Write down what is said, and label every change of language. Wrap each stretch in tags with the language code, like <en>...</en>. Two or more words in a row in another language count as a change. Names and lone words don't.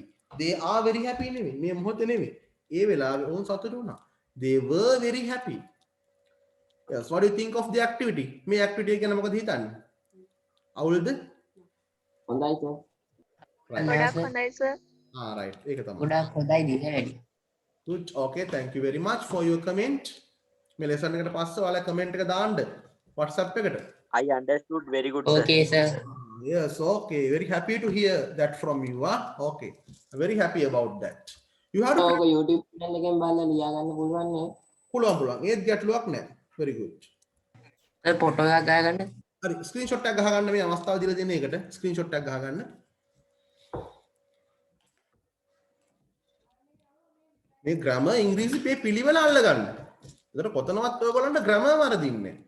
<en>they are very happy</en> <si>නෙමෙයි. මේ මොහොතේ නෙමෙයි. ඒ වෙලාවේ ඔවුන් සතුටු වුණා.</si> <en>they were very happy. Yes, what do you think of the activity?</en> <si>මේ activity එක ගැන මොකද හිතන්නේ? අවුල්ද? හොඳයි සර් ගොඩක් හොඳයි සර්. right. ඒක තමයි. ගොඩක් හොඳයි දීලා වැඩි</si> <en>Good. Okay, thank you very much for your comment.</en> <si>මේ lesson එකට පස්සේ ඔයාලා comment එක දාන්න WhatsApp එකට.</si> <en>I understood very good sir. okay sir Yes, okay. Very happy to hear that from you. Okay. I'm very happy about that. You have to</en> <si>ඔක YouTube channel එකෙන් බලලා ලියා ගන්න පුළුවන් නේ පුළුවන්. ඒත් ගැටලුවක් නැහැ. Very good. සර් ෆොටෝ එකක් ගහගන්න හරි ස්ක්‍රීන්ෂොට් එකක් ගහ ගන්න මේ අවස්ථාව දීලා දෙන එකට ස්ක්‍රීන්ෂොට් එකක් ගහ ගන්න. මේ ග්‍රැමර් ඉංග්‍රීසි මේ පිළිවෙල අල්ල ගන්න. ඒතර කොතනවත් ඔයගොල්ලන්ට ග්‍රැමර් වරදින්නේ නැහැ.</si>